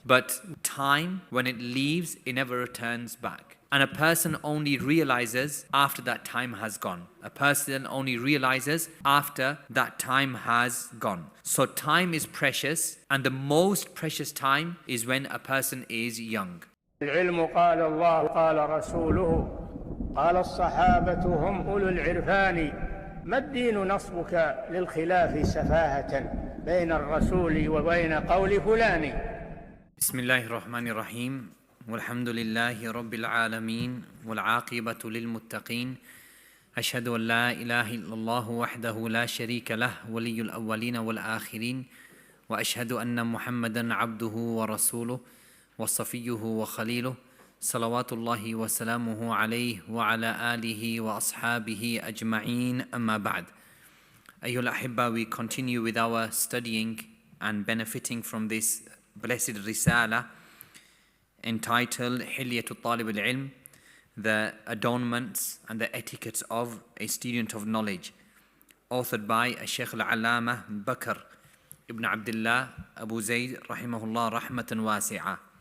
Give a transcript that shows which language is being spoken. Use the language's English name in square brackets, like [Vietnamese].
[English] But time, when it leaves, it never returns back. And a person only realizes after that time has gone. A person only realizes after that time has gone. So time is precious, and the most precious time is when a person is young. [Arabic] العلم قال الله قال رسوله قال الصحابة هم أولو العرفان ما الدين نصبك للخلاف سفاهة بين الرسول وبين قول فلان. بسم الله الرحمن الرحيم والحمد لله رب العالمين والعاقبة للمتقين أشهد أن لا إله إلا الله وحده لا شريك له ولي الأولين والآخرين وأشهد أن محمدا عبده ورسوله وصفيه وخليله صلوات الله وسلامه عليه وعلى آله وأصحابه أجمعين أما بعد. أيها الأحبة, [English] we continue with our studying and benefiting from this blessed risala entitled حلية الطالب العلم, the adornments and the etiquettes of a student of knowledge, authored by Sheikh al-Allama Bakr ibn Abdullah Abu Zayd [Arabic] rahimahullah rahmatan wasi'ah.